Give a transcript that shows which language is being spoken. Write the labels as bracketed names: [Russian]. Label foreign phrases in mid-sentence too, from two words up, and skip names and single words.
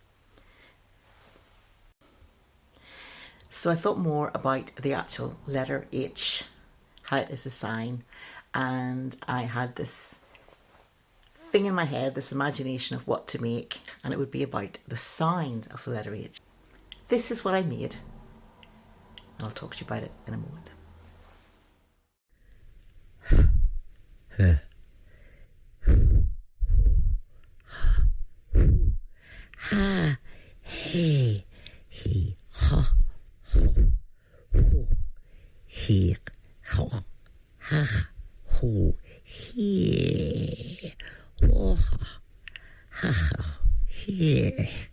[English] So I thought more about the actual letter H, how it is a sign, and I had this thing in my head, this imagination of what to make, and it would be about the sound of the letter H. This is what I made, and I'll talk to you about it in a moment. Ha, hey, he, ha, ho, ho, he, ho, ha, ho, he, ho, ha, ha, he,